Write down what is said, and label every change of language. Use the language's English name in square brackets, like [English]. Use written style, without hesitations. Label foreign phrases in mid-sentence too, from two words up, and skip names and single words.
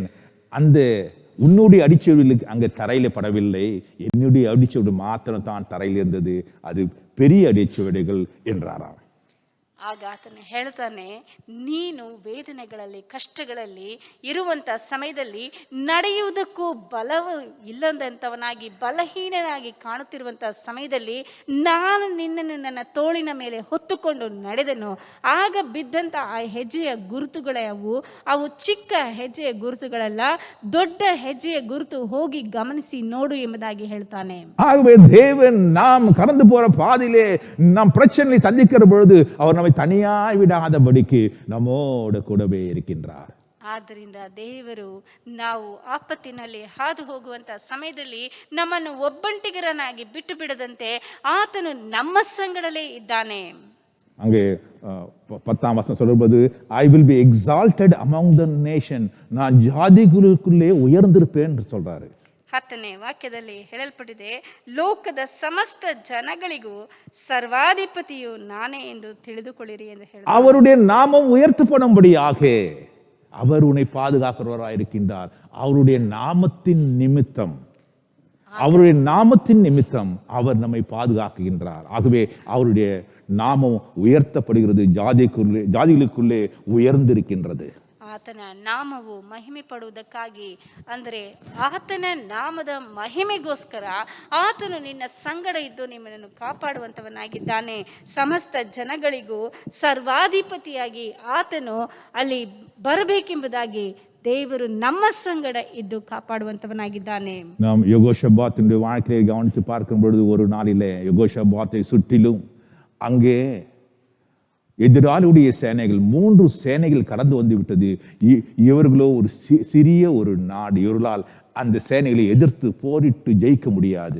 [Tamil] அந்த உன்னுடைய அடிச்சுவடிகளுக்கு அங்கே தரையில படவில்லை, என்னுடைய அடிச்சுவடு மாத்திரம் தான் தரையில் இருந்தது, அது பெரிய அடிச்சுவடிகள் என்றாராம். [Kannada] ಆಗ ಆತನು ಹೇಳ್ತಾನೆ, ನೀನು ವೇದನೆಗಳಲ್ಲಿ ಕಷ್ಟಗಳಲ್ಲಿ ಇರುವಂಥ ಸಮಯದಲ್ಲಿ ನಡೆಯುವುದಕ್ಕೂ ಬಲವು ಇಲ್ಲದಂಥವನಾಗಿ ಬಲಹೀನನಾಗಿ ಕಾಣುತ್ತಿರುವಂಥ ಸಮಯದಲ್ಲಿ ನಾನು ನಿನ್ನನ್ನು ನನ್ನ ತೋಳಿನ ಮೇಲೆ ಹೊತ್ತುಕೊಂಡು ನಡೆದನು. ಆಗ ಬಿದ್ದಂಥ ಆ ಹೆಜ್ಜೆಯ ಗುರುತುಗಳವು ಅವು ಚಿಕ್ಕ ಹೆಜ್ಜೆಯ ಗುರುತುಗಳಲ್ಲ, ದೊಡ್ಡ ಹೆಜ್ಜೆಯ ಗುರುತು, ಹೋಗಿ ಗಮನಿಸಿ ನೋಡು ಎಂಬುದಾಗಿ ಹೇಳ್ತಾನೆ. [Tamil] ஆகவே தேவன் நாம் கடந்து போற பாதையிலே நாம் பிரச்சனையை சந்திக்கிற பொழுது அவர் நம்மை தனியாய் விடாதபடிக்கு நம்மோடு கூடவே இருக்கின்றார். [Kannada] ಆದ್ದರಿಂದ ದೇವರು ನಾವು ಆಪತ್ತಿನಲ್ಲಿ ಹಾದು ಹೋಗುವಂತ ಸಮಯದಲ್ಲಿ ನಮ್ಮನ್ನು ಒಬ್ಬಂಟಿಗರನಾಗಿ ಬಿಟ್ಟು ಬಿಡದಂತೆ ಆತನು ನಮ್ಮ ಸಂಗಡಲೇ ಇದ್ದಾನೆ. [Tamil] அங்கே 10ஆம் வசனம் சொல்லும்போது, [English] I will be exalted among the nation, [Tamil] நான் ஜாதிகளுக்குள்ளே உயர்ந்திருப்பேன் என்று சொல்றாரு. [Kannada] 10ನೇ ವಾಕ್ಯದಲ್ಲಿ ಹೇಳಲ್ಪಟ್ಟಿದೆ, ಲೋಕದ ಸಮಸ್ತ ಜನಗಳಿಗೂ ಸರ್ವಾಧಿಪತಿಯು ನಾನೇ ಎಂದು ತಿಳಿದುಕೊಳ್ಳಿರಿ ಎಂದು ಹೇಳಿ, [Tamil] அவருடைய நாமம் உயர்த்தப்படும்படியாக அவர் உன்னை பாதுகாக்கிறவராய் இருக்கின்றார். அவருடைய நாமத்தின் நிமித்தம் அவர் நம்மை பாதுகாக்கின்றார். ஆகவே அவருடைய நாமம் உயர்த்தப்படுகிறது, ஜாதிகளுக்குள்ளே உயர்ந்திருக்கின்றது. [Kannada] ಆತನ ನಾಮವು ಮಹಿಮೆ ಪಡುವುದಕ್ಕಾಗಿ, ಅಂದರೆ ಆತನ ನಾಮದ ಮಹಿಮೆಗೋಸ್ಕರ ಆತನು ನಿನ್ನ ಸಂಗಡ ಇದ್ದು ನಿಮ್ಮನ್ನು ಕಾಪಾಡುವಂಥವನಾಗಿದ್ದಾನೆ. ಸಮಸ್ತ ಜನಗಳಿಗೂ ಸರ್ವಾಧಿಪತಿಯಾಗಿ ಆತನು ಅಲ್ಲಿ ಬರಬೇಕೆಂಬುದಾಗಿ ದೇವರು ನಮ್ಮ ಸಂಗಡ ಇದ್ದು ಕಾಪಾಡುವಂಥವನಾಗಿದ್ದಾನೆ. [Tamil] நாம் யெகோஷாபாத்தினுடைய வாழ்க்கையை கவனித்து பார்க்கும் பொழுது, ஒரு நாளிலே யெகோஷாபாத்தை சுற்றிலும் அங்கே எதிராளியுடைய சேனைகள் 3 சேனைகள் கடந்து வந்து விட்டது. இவர்களோ ஒரு சிறிய ஒரு நாடு, இவர்களால் அந்த சேனைகளை எதிர்த்து போரிட்டு ஜெயிக்க முடியாது.